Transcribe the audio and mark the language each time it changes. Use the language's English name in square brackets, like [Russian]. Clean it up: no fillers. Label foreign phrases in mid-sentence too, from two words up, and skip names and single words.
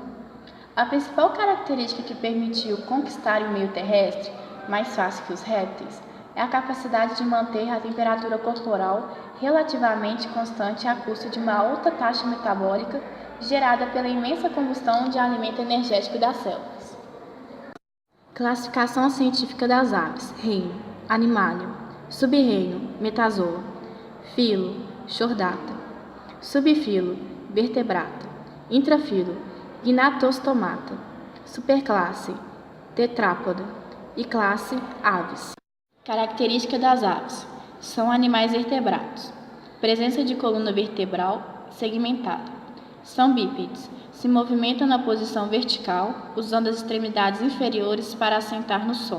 [Portuguese] A principal característica que permitiu conquistar o meio terrestre, mais fácil que os répteis, é a capacidade de manter a temperatura corporal relativamente constante à custa de uma alta taxa metabólica gerada pela imensa combustão de alimento energético das células. Classificação científica das aves. Reino: Animalium. Subreino: Metazoa. Filo: Chordata. Subfilo: Vertebrata. Intrafilo: Gnatostomata. Superclasse: Tetrápoda. E classe: Aves. Característica das aves: são animais vertebrados. Presença de coluna vertebral segmentada. São bípedes. Se movimentam na posição vertical, usando as extremidades inferiores para assentar no solo.